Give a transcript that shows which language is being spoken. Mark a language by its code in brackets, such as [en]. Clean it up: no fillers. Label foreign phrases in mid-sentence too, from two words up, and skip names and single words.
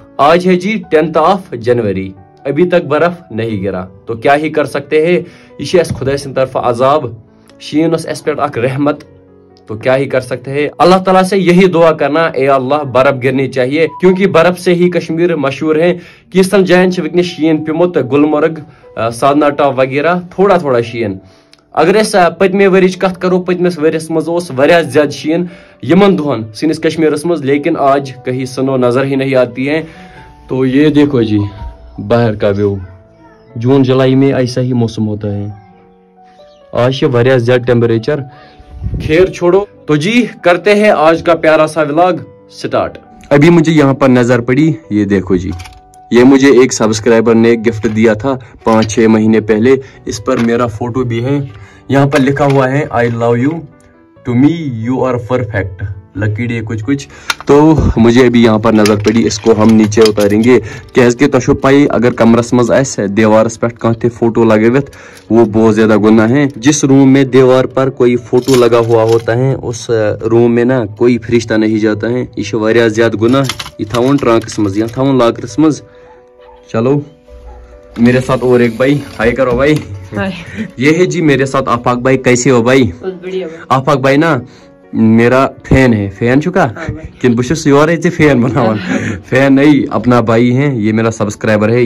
[hi] आज है जी 10 जनवरी, अभी तक बर्फ नहीं गिरा, तो क्या ही कर सकते हैं। [ks] ये खुदा सिंद तरफ अजाब, शीन एस पे रहमत, [hi] तो क्या ही कर सकते हैं। अल्लाह ताला से यही दुआ करना, ए अल्लाह बर्फ गिरनी चाहिए, क्योंकि बर्फ से ही कश्मीर मशहूर है। [ks] किस्तन जायन वक्न शीन पिमुत, [hi] गुलमर्ग, साधना टॉप वगैरह, थोड़ा थोड़ा शीन। [ks] अगर अस पतमे वरिच कत करो, पतमस वरिस मज ज्यादा शीन यमन दोहन सनिस कश्मीरस मज, [hi] लेकिन आज कहीं सनो नजर ही नहीं आती है। तो ये देखो जी बाहर का व्यू, जून जुलाई में ऐसा ही मौसम होता है। आज ये ज्यादा टेम्परेचर। खैर छोड़ो, तो जी करते हैं आज का प्यारा सा [en] vlog start. [hi] अभी मुझे यहाँ पर नजर पड़ी, ये देखो जी, ये मुझे एक सब्सक्राइबर ने गिफ्ट दिया था 5-6 महीने पहले। इस पर मेरा फोटो भी है, यहाँ पर लिखा हुआ है [en] I love you, to me you are perfect, lucky day [hi] कुछ। तो मुझे अभी यहाँ पर नजर पड़ी, इसको हम नीचे उतारेंगे। [ks] क्या तशो पाई, अगर कमरस मज आस दीवारस पे कह फोटो लगवित, [hi] वो बहुत ज्यादा गुनाह है। जिस रूम में दीवार पर कोई फोटो लगा हुआ होता है, उस रूम में ना कोई फरिश्ता नहीं जाता है। ये ज्यादा गुनाह, [ks] ये थावन ट्रांकस मज या थावन लाकरस मज। [hi] चलो मेरे साथ और एक भाई, हाय करो भाई। ये है जी मेरे साथ आफाक भाई। कैसे हो भाई? आफाक भाई ना मेरा फैन है। [ks] फैन चुका कि बुश योर फैन बनावन, [hi] फैन नहीं, अपना भाई है। ये मेरा सब्सक्राइबर है।